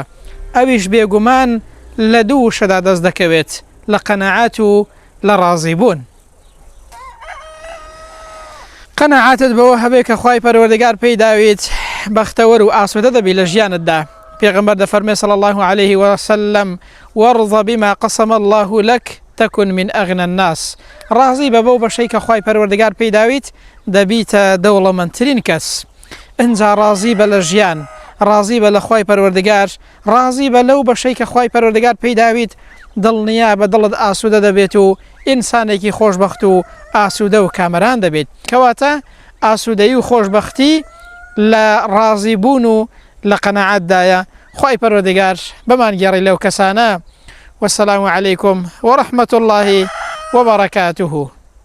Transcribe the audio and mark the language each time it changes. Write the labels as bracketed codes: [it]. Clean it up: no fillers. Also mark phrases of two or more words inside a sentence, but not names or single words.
[ckb] ئەویش بێگومان لە دوو شەدا دەست دەکەوێت، لە قەناعات و لە ڕازیبوون. قەناعاتت بەوە هەبێ کە خوای پەروەردگار پێی داویت بەختەوەر و ئاسوودە دەبی لە ژیانتدا. پێغەمبەر دەفەرمێ [ar] صلی الله عليه وسلم: وارض بما قسم الله لك تكن من أغنى الناس. [ckb] ڕازی بە بەو بەشەی کە خوای پەروەردگار پێی داویت دەبیتە دەوڵەمەندترین کەس. ئینجا ڕازی بە لە ژیان، ڕازی بە لە خوای پەروەردگار، ڕازی بە لەو بەشەی کە خوای پەروەردگار پێی داویت، دڵنیا بە دڵت ئاسوودە دەبێت و ئینسانێکی خۆشبەخت و ئاسوودە و کامەران دەبێت. کەواتە ئاسوودەیی و خۆشبەختی لە ڕازیبوون و لە قەناعەتدایە. خوای پەروەردگار بەمان گێڕی لەو کەسانە. [ar] والسلام عليكم ورحمة الله وبركاته.